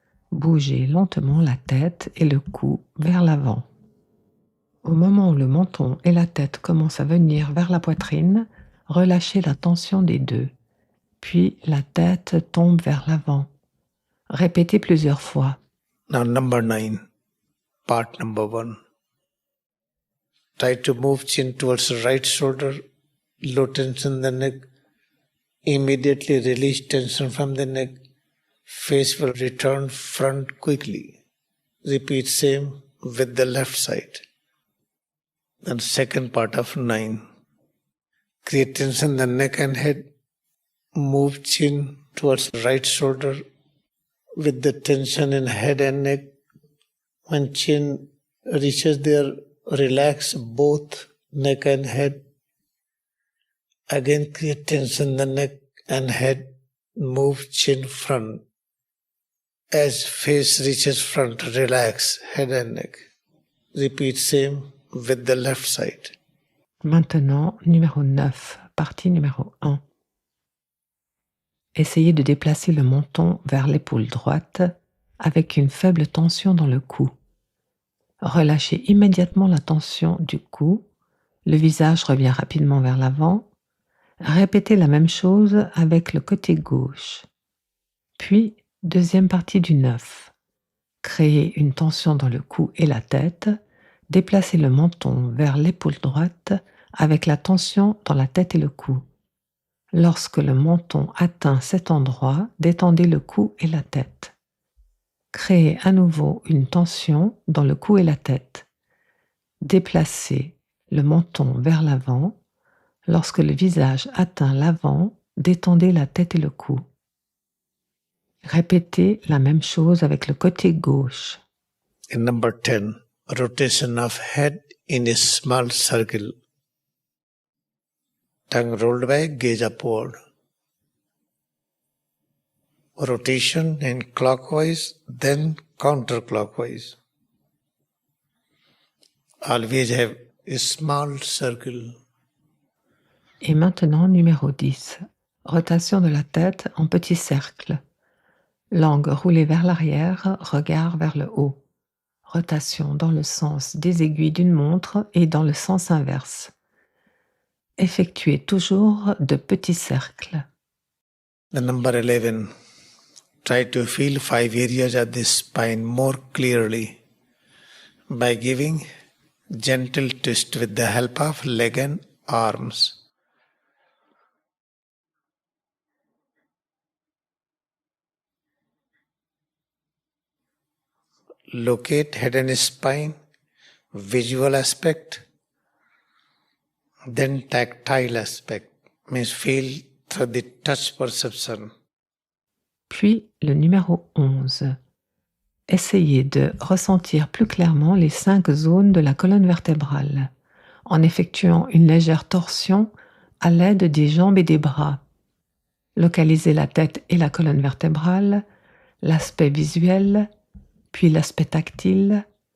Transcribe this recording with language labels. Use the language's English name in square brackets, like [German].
[French] Bougez lentement la tête et le cou vers l'avant. Au moment où le menton et la tête commencent à venir vers la poitrine, relâchez la tension des deux. Puis la tête tombe vers l'avant. Répétez plusieurs fois. [English] Now number 9. part number 1. Try to move chin towards the right shoulder, low tension in the neck. Immediately release tension from the neck. Face will return front quickly. Repeat same with the left side. Then second part of 9. Create tension in the neck and head. Move chin towards right shoulder with the tension in head and neck. When chin reaches there, relax both neck and head. Again create tension in the neck and head. Move chin front. As face reaches front, relax head and neck. Repeat same with the left side. [French] Maintenant, numéro 9, partie numéro 1. Essayez de déplacer le menton vers l'épaule droite avec une faible tension dans le cou. Relâchez immédiatement la tension du cou. Le visage revient rapidement vers l'avant. Répétez la même chose avec le côté gauche. Puis, deuxième partie du 9. Créez une tension dans le cou et la tête. Déplacez le menton vers l'épaule droite avec la tension dans la tête et le cou. Lorsque le menton atteint cet endroit, détendez le cou et la tête. Créez à nouveau une tension dans le cou et la tête. Déplacez le menton vers l'avant. Lorsque le visage atteint l'avant, détendez la tête et le cou. Répétez la même chose avec le côté gauche. [English] In number 10, rotation of head in a small circle. Tongue rolled back, gaze upward. Rotation in clockwise, then counterclockwise. Always have a small circle. [French] Et maintenant, numéro 10. Rotation de la tête en petit cercle. Langue roulée vers l'arrière, regard vers le haut. Rotation dans le sens des aiguilles d'une montre et dans le sens inverse. Effectuez toujours de petits cercles. [English] The number 11. Try to feel 5 areas of the spine more clearly by giving gentle twist with the help of leg and arms. Locate head and spine, visual aspect, then tactile aspect, means feel through the touch perception. [French] Puis le numéro 11. Essayez de ressentir plus clairement les 5 zones de la colonne vertébrale en effectuant une légère torsion à l'aide des jambes et des bras. Localisez la tête et la colonne vertébrale, l'aspect visuel, puis l'aspect tactile.